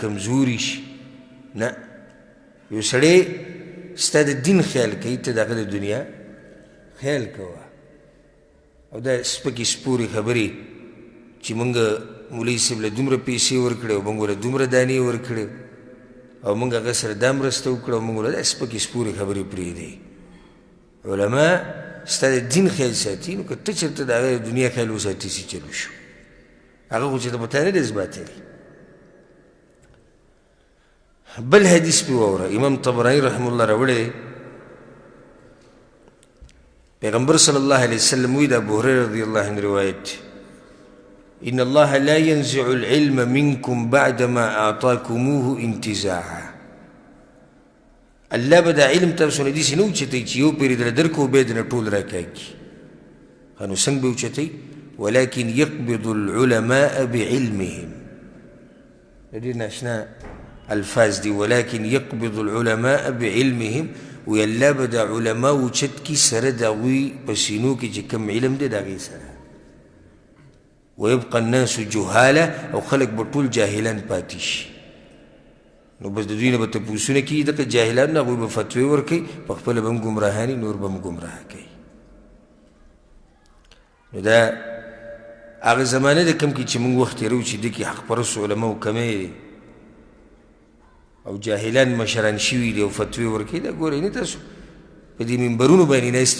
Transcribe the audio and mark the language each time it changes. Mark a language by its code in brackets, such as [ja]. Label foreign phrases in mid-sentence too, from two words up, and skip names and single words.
[ps] کمزوري شي نه یو سړی ستا د دین خیال کوي ته د هغه د دنیا خیال کوه او دا سپکې سپورې خبرې چې موږ مولوي صاحب له دومره پیسې ورکړې او موږ له دومره دانې ورکړې او موږ هغه سره دا مرسته وکړه او موږ له دا سپکې سپورې خبرې پرېږدئ علما ستا د دین خیال ساتي نو که ته چېرته د هغه د دنیا خیال وساتي چې چلو شو هغه خو چې ته په تا نه دی اثباتوي بل حدیث پې واوره امام طبراني [ar] رحم الله [ps] راوړی پیغمبر [ar] صلی الله علیه وسلم [ps] وی د ابوهریره [ar] رضی الله عنه [ps] روایت [ar] ان الله لا ينزع العلم منكم بعدما اعطاكموه انتزاعا [ps] الله به دا علم تاسو نه داسې نه اوچتوي چې یو پېرې درله درکړو بیا یې نه ټول راکاږي نو څنګه به اوچتوي [ar] ولكن يقبض العلماء بعلمهم [ps] ډېر ناشنا الفاظ دي [ar] ولكن يقبض العلماء بعلمهم [ps] وی الله به دا علما اوچت کي سره د هغوی په سینو کې چې کوم علم دی د هغې سره [ar] ويبقى الناس جهاله [ps] او خلق به ټول جاهلان پاتې شي نو بس د دوی نه به تپوسونه کېږي دغه جاهلان نه هغوی به فتوې ورکوي په خپله به هم ګمراهاني نور به هم ګمراه کوي نو دا هغه زمانه ده کوم کې چې موږ وخت تېروو چې دې کې حق پرستو علماو کمی دی او جاهلان مشران شوي دي او فتوې ورکوي دا ګورئ نه تاسو په دې منبرونو باندې ناستې